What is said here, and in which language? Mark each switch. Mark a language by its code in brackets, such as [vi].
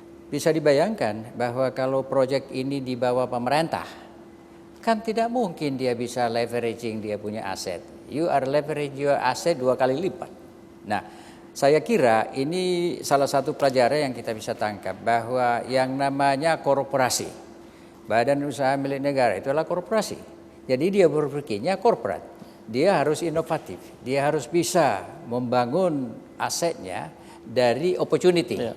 [id] Bisa dibayangkan bahwa kalau proyek ini di bawah pemerintah, kan tidak mungkin dia bisa leveraging dia punya aset. [en] You are leverage your asset 2 [id] kali lipat. Nah, saya kira ini salah satu pelajaran yang kita bisa tangkap bahwa yang namanya korporasi, badan usaha milik negara itu adalah korporasi. Jadi dia berpikirnya korporat, dia harus inovatif, dia harus bisa membangun asetnya dari opportunity.